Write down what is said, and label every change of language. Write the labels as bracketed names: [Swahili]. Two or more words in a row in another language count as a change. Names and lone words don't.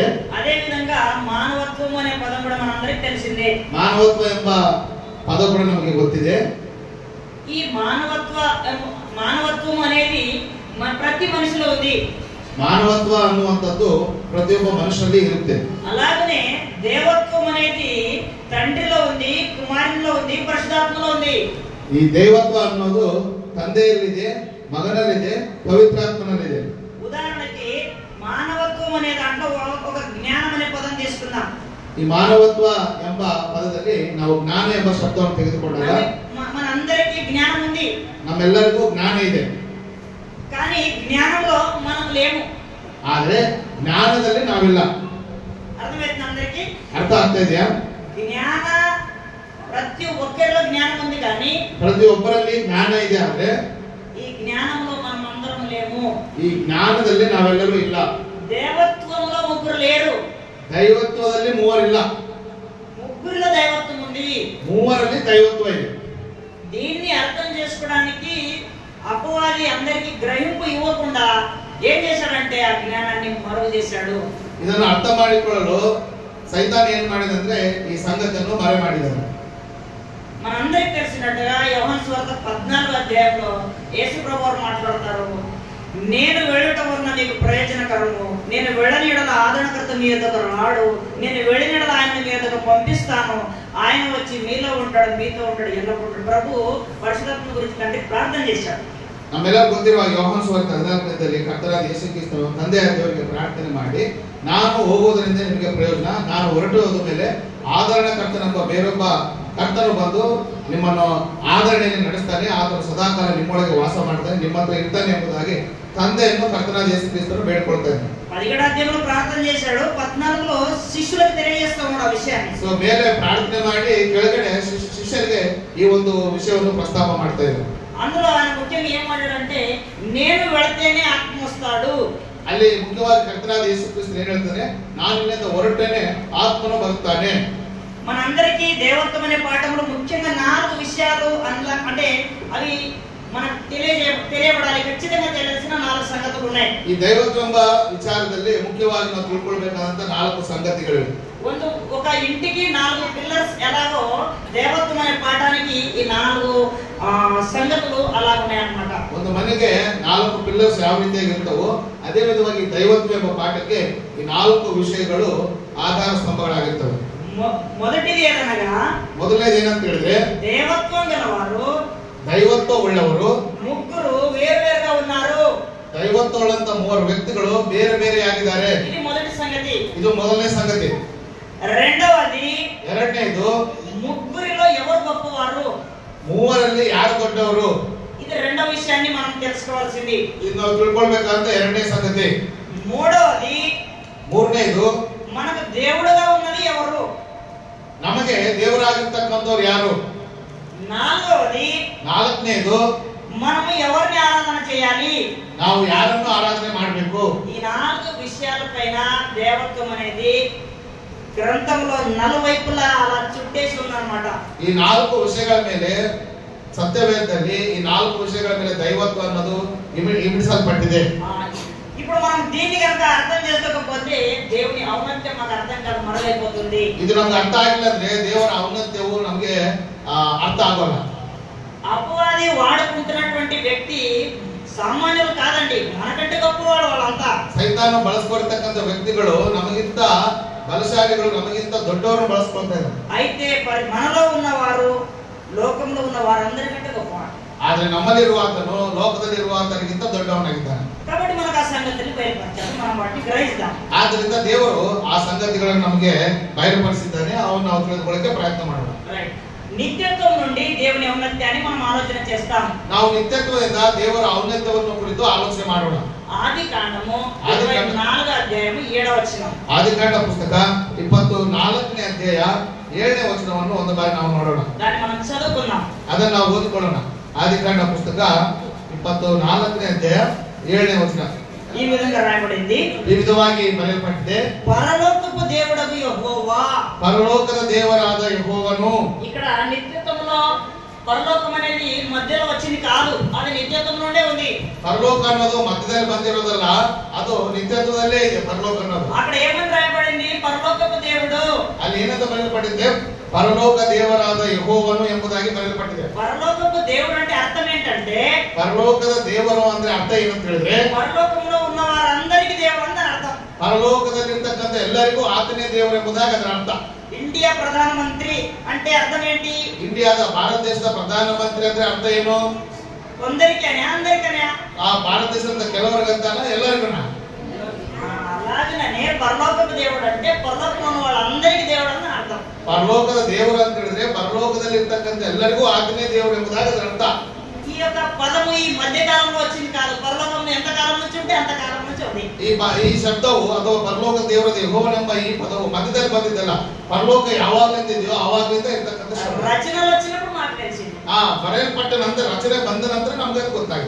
[Telugu] అదే విధంగా మానవత్వము అనే పదం కూడా మనందరికీ తెలిసిందే. [Kannada] ಮಾನವತ್ವ ಎಂಬ ಪದ ಕೂಡ ನಮಗೆ ಗೊತ್ತಿದೆ. [Telugu] ఈ మానవత్వం అనేది ప్రతి మనిషిలో ఉంది. [Kannada] ಮಾನವತ್ವ ಅನ್ನುವಂಥದ್ದು ಪ್ರತಿಯೊಬ್ಬ ಮನುಷ್ಯನಲ್ಲಿ ಇರುತ್ತೆ. [Telugu] అలాగనే దేవత్వం అనేది తండ్రిలో ఉంది, కుమారునిలో ఉంది, పరిశుద్ధాత్మలో ఉంది. [Kannada] ಈ ದೇವತ್ವ ಅನ್ನೋದು ತಂದೆಯಲ್ಲಿದೆ, ಮಗನಲ್ಲಿದೆ, ಪವಿತ್ರಾತ್ಮನಲ್ಲಿದೆ. [Telugu] ఉదాహరణకి మానవత్వం అనే దాంట్లో ఒక జ్ఞానం అనే పదం తీసుకుందాం. [Kannada] ಈ ಮಾನವತ್ವ ಎಂಬ ಪದದಲ್ಲಿ ನಾವು ಜ್ಞಾನ ಎಂಬ ಶಬ್ದವನ್ನು ತೆಗೆದುಕೊಂಡಾಗ [Telugu] మనందరికీ జ్ఞానం ఉంది, [Kannada] ನಮ್ಮೆಲ್ಲರಿಗೂ ಜ್ಞಾನ ಇದೆ. [Telugu] కానీ జ్ఞానంలో మనం లేము. [Kannada] ಆದ್ರೆ ಜ್ಞಾನದಲ್ಲಿ ನಾವಿಲ್ಲ. [Telugu] అర్థమవుతుంది అందరికీ? [Kannada] ಅರ್ಥ ಆಗ್ತಾ ಇದೆಯಾ? [Telugu] జ్ఞాన ప్రతి ఒక్కరిలో జ్ఞానం ఉంది, కానీ [Kannada] ಪ್ರತಿಯೊಬ್ಬರಲ್ಲಿ ಜ್ಞಾನ ಇದೆ. ಆದ್ರೆ [Telugu] ఈ జ్ఞానంలో మనం అందరం లేము. [Kannada] ಈ ಜ್ಞಾನದಲ್ಲಿ ನಾವೆಲ್ಲರೂ ಇಲ್ಲ. [Telugu] దేవత్వంలో ముగ్గురు లేరు, [Kannada] ದೈವತ್ವದಲ್ಲಿ ಮೂವರಿಲ್ಲ. [Telugu] ముగ్గురిలో దైవత్వం ఉంది, [Kannada] ಮೂವರಲ್ಲಿ ದೈವತ್ವ ಇದೆ. [Telugu] దీన్ని అర్థం చేసుకోవడానికి అపవాది అందరికి గ్రహింపు ఇవ్వకుండా ఏం చేశాడంటే ఆ జ్ఞానాన్ని మరుగు చేశాడు. [Kannada] ಇದನ್ನು ಅರ್ಥ ಮಾಡಿಕೊಳ್ಳಲು ಸೈತಾನ ಏನ್ ಮಾಡಿದಂದ್ರೆ ಈ ಸಂಗತಿಯನ್ನು ಮರೆ ಮಾಡಿದನು. [Telugu] మనందరికి తెలిసినట్టుగా యోహాను సువార్త 14వ అధ్యాయంలో యేసు ప్రభువు మాట్లాడతారు, నేను వెళ్ళటం వలన నీకు ప్రయోజనకరము, నేను వెళ్ళని యెడల ఆదరణకర్త మీ యొద్దకు రాడు, నేను వెళ్ళిన యెడల ఆయన మీ యొద్దకు పంపిస్తాను, ఆయన వచ్చి మీలో ఉంటాడు, మీతో ఉంటాడు, ఎల్లప్పుడూ. ప్రభు పరిశుద్ధాత్మ గురించి కంటే ప్రార్థన చేశాడు. [Kannada] ನಮ್ಮೆಲ್ಲರಿಗೂ ಗೊತ್ತಿರುವ ಯೋಹಾನ ಸುವಾರ್ತೆ 14ರಲ್ಲಿ ಕರ್ತನಾದ ಯೇಸು ಕ್ರಿಸ್ತನು ತಂದೆಯ ದೇವರಿಗೆ ಪ್ರಾರ್ಥನೆ ಮಾಡಿ, ನಾನು ಹೋಗುವುದರಿಂದ ನಿಮಗೆ ಪ್ರಯೋಜನ, ನಾನು ಹೊರಟು ಹೋದ ಮೇಲೆ ಆದರಣಕರ್ತನೆಂಬ ಬೇರೊಬ್ಬ ಕರ್ತನು ಬಂದು ನಿಮ್ಮನ್ನು ಆದರಣೆಯಲ್ಲಿ ನಡೆಸ್ತಾನೆ, ಆತನು ಸದಾಕಾಲ ನಿಮ್ಮೊಳಗೆ ವಾಸ ಮಾಡ್ತಾನೆ, ನಿಮ್ಮ ಹತ್ರ ಇರ್ತಾನೆ ಎಂಬುದಾಗಿ ತಂದೆಯನ್ನು ಕರ್ತನಾದ ಯೇಸು ಕ್ರಿಸ್ತನು ಬೇಡ್ಕೊಳ್ತಾ ಇದ್ದಾನೆ. [Telugu] 17వ అధ్యాయంలో ప్రార్థన చేశాడు, 14లో శిష్యులకు తెలియజేస్తా ఉన్నాడు ఆ విషయాన్ని. [Kannada] ಸೊ ಮೇಲೆ ಪ್ರಾರ್ಥನೆ ಮಾಡಿ ಕೆಳಗಡೆ ಶಿಷ್ಯರಿಗೆ ಈ ಒಂದು ವಿಷಯವನ್ನು ಪ್ರಸ್ತಾಪ ಮಾಡ್ತಾ ಇದ್ದಾರೆ. [Telugu] అందులో ఆయన ముఖ్యంగా ఏం మాట్లాడంటే, నేను వెళితేనే ఆత్మ వస్తాడు. [Kannada] ಅಲ್ಲಿ ಮುಖ್ಯವಾಗಿ ಕರ್ತನಾದ ಯೇಸು ಕ್ರಿಸ್ತನು ಏನು ಹೇಳ್ತಾನೆ, ನಾನು ಇಲ್ಲಿಂದ ಹೊರಟೇನೆ ಆತ್ಮನು ಬರುತ್ತಾನೆ. [Telugu] మనందరికీ దేవత్వం అనే పాఠంలో ముఖ్యంగా 4 విషయాలు అంటే అవి మనకు తెలియబడాలి, ఖచ్చితంగా తెలిసిన 4 సంగతులు ఉన్నాయి. [Kannada] ಈ ದೈವತ್ವ ಎಂಬ ವಿಚಾರದಲ್ಲಿ ಮುಖ್ಯವಾಗಿ ನಾವು ತಿಳ್ಕೊಳ್ಬೇಕಾದಂತ 4 ಸಂಗತಿಗಳಿವೆ. [Telugu] ఒక ఇంటికి 4 పిల్లర్స్ ఎలాగో దేవత్వం అనే పాఠానికి ఈ 4 సంగతులు అలా ఉన్నాయన్నమాట. [Kannada] ಒಂದು ಮನೆಗೆ 4 ಪಿಲ್ಲರ್ಸ್ ಯಾವ ರೀತಿಯಾಗಿ ಇರ್ತವೋ ಅದೇ ವಿಧವಾಗಿ ದೈವತ್ವ ಎಂಬ ಪಾಠಕ್ಕೆ ಈ 4 ವಿಷಯಗಳು ಆಧಾರ ಸ್ತಂಭಗಳಾಗಿರ್ತವೆ. [Telugu] మొదటిది ఏదనగా, [Kannada] ಮೊದಲನೇದು ಏನಂತ ಹೇಳಿದ್ರೆ, [Telugu] దేవత్వం గలవారు, [Kannada] ದೈವತ್ವ ಉಳ್ಳವರು [Telugu] 3 వేరువేరుగా ఉన్నారు. [Kannada] ದೈವತ್ವ ಉಳ್ಳಂತ 3 ವ್ಯಕ್ತಿಗಳು ಬೇರೆ ಬೇರೆ ಆಗಿದ್ದಾರೆ. [Telugu] ఇది మొదటి సంగతి. [Kannada] ಇದು ಮೊದಲನೇ ಸಂಗತಿ. [Telugu] రెండవది, [Kannada] ಎರಡನೇದು, [Telugu] 3లో ఎవరు గొప్పవారు, [Kannada] 3ರಲ್ಲಿ ಯಾರು ದೊಡ್ಡವರು. [Telugu] ఇది రెండవ విషయాన్ని మనం తెలుసుకోవాల్సింది. [Kannada] ಇದು ನಾವು ತಿಳ್ಕೊಳ್ಬೇಕಾದಂತ ಎರಡನೇ ಸಂಗತಿ. [Telugu] మూడవది, [Kannada] ಮೂರನೇದು, [Telugu] మనకు దేవుడుగా ఉన్నది ఎవరు, [Kannada] ನಮಗೆ ದೇವರಾಗಿರ್ತಕ್ಕಂಥವ್ರು ಯಾರು. [Telugu] నాలుగవది, [Kannada] ನಾಲ್ಕನೇದು, [Telugu] మనము ఎవరిని ఆరాధన చేయాలి, [Kannada] ನಾವು ಯಾರನ್ನು ಆರಾಧನೆ ಮಾಡಬೇಕು. [Telugu] ఈ 4 విషయాలపైన దేవత్వం అనేది గ్రంథంలో నలువైపులా అలా చుట్టేసి ఉందన్నమాట. [Kannada] ಈ 4 ವಿಷಯಗಳ ಮೇಲೆ ಸತ್ಯವೇದದಲ್ಲಿ ಈ 4 ವಿಷಯಗಳ ಮೇಲೆ ದೈವತ್ವ ಅನ್ನೋದು ಇಮಿಡಿಸಲ್ಪಟ್ಟಿದೆ. [Telugu] ఇప్పుడు మనం దీన్ని కనుక అర్థం చేసుకోకపోతే దేవుని ఔన్నత్యం మనకు అర్థం కాదు, మరలైపోతుంది. [Kannada] ಇದು ನಮ್ಗೆ ಅರ್ಥ ಆಗಿಲ್ಲ ಅಂದ್ರೆ ದೇವರ ಔನ್ನತ್ಯವು ನಮಗೆ ಅರ್ಥ ಆಗೋಲ್ಲ. [Telugu] అపవాది వాడుకుంటున్నటువంటి వ్యక్తి సామాన్యులు కాదండి, మనకంటే గొప్పవాడు వాళ్ళంతా. [Kannada] ಸೈತಾನ ಬಳಸ್ಕೊಳ್ತಕ್ಕಂಥ ವ್ಯಕ್ತಿಗಳು ನಮಗಿಂತ ಬಲಶಾಲಿಗಳು, ನಮಗಿಂತ ದೊಡ್ಡವರನ್ನು ಬಳಸ್ಕೊಳ್ತಾ ಇದ್ದಾರೆ. [Telugu] అయితే మనలో ఉన్నవారు లోకంలో ఉన్న వారందరికంటే గొప్పవాడు. [Kannada] ಆದ್ರೆ ನಮ್ಮಲ್ಲಿರುವಾತನು ಲೋಕದಲ್ಲಿರುವಾತನಿಗಿಂತ ದೊಡ್ಡವನಾಗಿದ್ದಾನೆ. [Telugu] కాబట్టి మనకు ఆ సంగతిని బయలుపరిచారు, మనం వాటిని గ్రహిస్తాం. [Kannada] ಆದ್ರಿಂದ ದೇವರು ಆ ಸಂಗತಿಗಳನ್ನು ನಮಗೆ ಬಯలుಪಡಿಸಿದ್ದಾನೆ. ಅವನ್ನ ನಾವು ತಿಳಿದುಕೊಳ್ಳಕ್ಕೆ ಪ್ರಯತ್ನ ಮಾಡೋಣ. [Telugu] నిత్యత్వం నుండి దేవుని ఔన్నత్యాన్ని మనం ఆలోచన చేస్తాం. [Kannada] ನಾವು ನಿತ್ಯತ್ವದಿಂದ ದೇವರ ಔನ್ನತ್ಯವನ್ನು ಕುರಿತು ಆಲೋಚನೆ ಮಾಡೋಣ. [Telugu] ఆదికాండము 24వ అధ్యాయము 7వ వచనం. [Kannada] ಆದಿಕಾಂಡ ಪುಸ್ತಕ 24ನೇ ಅಧ್ಯಾಯ 7ನೇ ವಚನವನ್ನು ಒಂದು ಬಾರಿ ನಾವು ನೋಡೋಣ. [Telugu] దాన్ని మనం చదువుకుందాం. [Kannada] ಅದನ್ನ ನಾವು ಓದಿಕೊಳ್ಳೋಣ. ಆದಿಕಾಂಡ ಪುಸ್ತಕ 24ನೇ ಅಧ್ಯಾಯ 7ನೇ ವಚನ [Telugu] ఈ విధంగా రాయబడింది. [Kannada] ಈ ವಿಧವಾಗಿ ಬರೆಯಲ್ಪಟ್ಟಿದೆ, [Telugu] పరలోకపు దేవుడగు యెహోవా. [Kannada] పరలోకದ ದೇವರಾದ ಯೆಹೋವನು. [Telugu] ఇక్కడ నిత్యత్వంలో పరలోకం అనేది మధ్యలో వచ్చింది కాదు, అది నిత్యత్వం నుండే ఉంది. [Kannada] ಪರಲೋಕ ಅನ್ನೋದು ಮಧ್ಯದಲ್ಲಿ ಬಂದಿರೋದಲ್ಲ, ಅದು ನಿತ್ಯತ್ವದಲ್ಲೇ ಇದೆ. ಪರಲೋಕ ಅನ್ನೋದು [Telugu] అక్కడ ఏమని రాయబడింది, పరలోకపు దేవుడు. [Kannada] ಅಲ್ಲಿ ಏನಂತ ಬರೆಯಲ್ಪಟ್ಟಿದೆ, పరలోక ದೇವರಾದ ಯೆಹೋವನು ಎಂಬುದಾಗಿ ಬರೆಯಲ್ಪಟ್ಟಿದೆ. [Telugu] పరలోకపు దేవుడు అంటే అర్థం ఏంటంటే, [Kannada] ಪರಲೋಕದ ದೇವರು ಅಂದ್ರೆ ಅರ್ಥ ಏನಂತ ಹೇಳಿದ್ರೆ, [Telugu] పరలోకంలో ఉన్న వారందరికీ దేవుడు అని అర్థం. [Kannada] పరలోಕದಲ್ಲಿರ್ತಕ್ಕಂಥ ಎಲ್ಲರಿಗೂ ಆತನೇ ದೇವರು ಎಂಬುದಾಗಿ ಅದರ ಅರ್ಥ. [Telugu] ఇండియా ప్రధానమంత్రి అంటే అర్థం ఏంటి, [Kannada] ಇಂಡಿಯಾದ ಭಾರತ ದೇಶದ ಪ್ರಧಾನಮಂತ್ರಿ ಅಂದ್ರೆ ಅರ್ಥ ಏನು, [Telugu] కొందరికనే అందరికనే, [Kannada] ಆ ಭಾರತ ದೇಶದ ಕೆಲವರಿಗಂತಾನ ಎಲ್ಲರಿಗೂ. [Telugu] అలాగనే పరలోకపు దేవుడు అంటే పరలోకంలో ఉన్న వాళ్ళందరికీ దేవుడు అని అర్థం. [Kannada] ಪರಲೋಕದ ದೇವರು ಅಂತ ಹೇಳಿದ್ರೆ ಪರಲೋಕದಲ್ಲಿ ಇರ್ತಕ್ಕಂಥ ಎಲ್ಲರಿಗೂ ಆತನೇ ದೇವರು ಎಂಬುದಾಗಿ ಅದರ ಅರ್ಥ. [Telugu] ఈ యొక్క పదము ఈ మధ్య కాలంలో వచ్చింది కాదు, పరలోకంలో ఎంత కాలం నుంచి ఉంటే అంత కాలం నుంచి ఉంది. [Kannada] ಈ ಶಬ್ದವು ಅಥವಾ ಪರಲೋಕ ದೇವರ ಯೆಹೋವನೆಂಬ ಈ ಪದವು ಮಧ್ಯದಲ್ಲಿ ಬಂದಿದ್ದಲ್ಲ, ಪರಲೋಕ ಯಾವಾಗಲಿಂದ ಇದೆಯೋ ಆವಾಗಲಿಂದ ಇರ್ತಕ್ಕಂಥ ಶಬ್ದ. [Telugu] రచనలు వచ్చినప్పుడు మాకు తెలిసింది. [Kannada] ಬರೆಯಲ್ಪಟ್ಟ ನಂತರ, ರಚನೆ ಬಂದ ನಂತರ ನಮ್ಗೆ ಅದು ಗೊತ್ತಾಗಿದೆ.